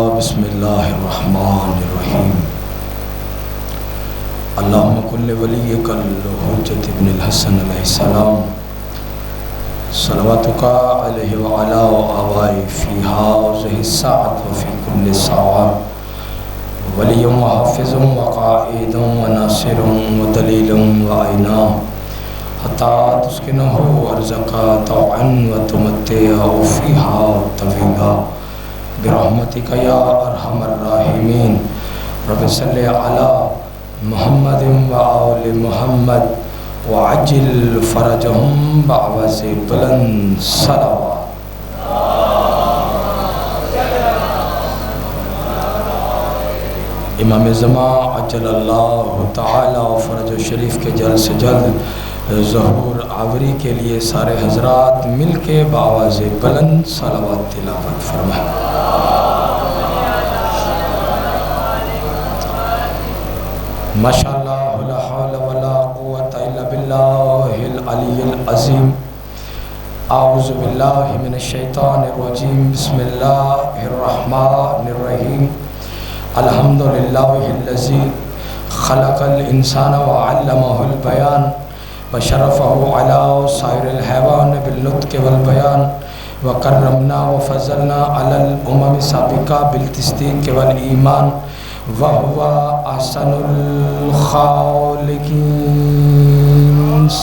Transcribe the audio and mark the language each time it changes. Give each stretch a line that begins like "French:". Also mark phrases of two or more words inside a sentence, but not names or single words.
Arabic: بسم اللہ الرحمن الرحیم۔ اللہم کل ولیک الحجۃ ابن الحسن علیہ السلام صلواتک علیہ وعلا آبائی فی ہذہ الساعۃ وفی کل ساعۃ ولی و حافظ و قائد و ناصر و دلیل و عینا حتی تسکنہ ارضک طوعا و تمتعہ فیہا طویلا برحمتک یا ارحم الراحمین۔ رب صلی علی محمد و آل محمد وعجل فرجہم
Urdu: بعوض بلند صلوات۔ امام زمان
Arabic: عجل اللہ تعالی فرج شریف
Urdu: کے جلد سے جلد ظہور آوری کے لیے سارے حضرات مل کے بآواز بلند صلوات تلاوت فرمائیں۔
Arabic: ماشاءاللہ لا حول ولا قوة الا باللہ العلی العظیم۔ اعوذ باللہ من الشیطان الرجیم۔ بسم اللہ الرحمن الرحیم۔ الحمدللہ الذی خلق الانسان وعلمہ البیان وشرفہ علی سائر الحیوان بالنطق والبیان وکرمنا وفضلنا علی الامم السابقہ بالتصدیق والایمان وَهُوَ أَحْسَنُ الْخَالِقِينَ۔